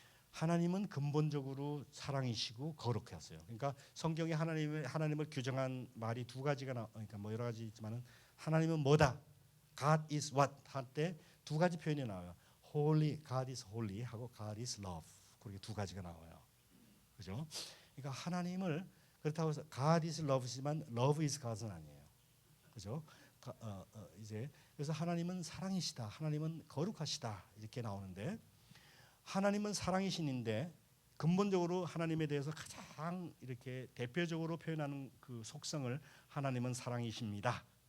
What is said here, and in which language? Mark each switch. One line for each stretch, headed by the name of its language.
Korean: 하나님은 근본적으로 사랑이시고 거룩해 하세요. 그러니까 성경에 하나님을 규정한 말이 두 가지가 그러니까 뭐 여러 가지 있지만은 하나님은 뭐다?
English: God is what
Korean: 할 때 두 가지 표현이 나와요.
English: Holy, God is holy
Korean: 하고
English: God is love.
Korean: 그렇게 두 가지가 나와요. 그죠? 그러니까 하나님을 그렇다고 해서
English: God is love
Korean: 지만
English: love is God
Korean: 은 아니에요. 그죠? 이제 그래서 하나님은 사랑이시다. 하나님은 거룩하시다. 이렇게 나오는데 하나님은 사랑이신인데 근본적으로 하나님에 대해서 가장 이렇게 대표적으로 표현하는 그 속성을 하나님은 사랑이십니다.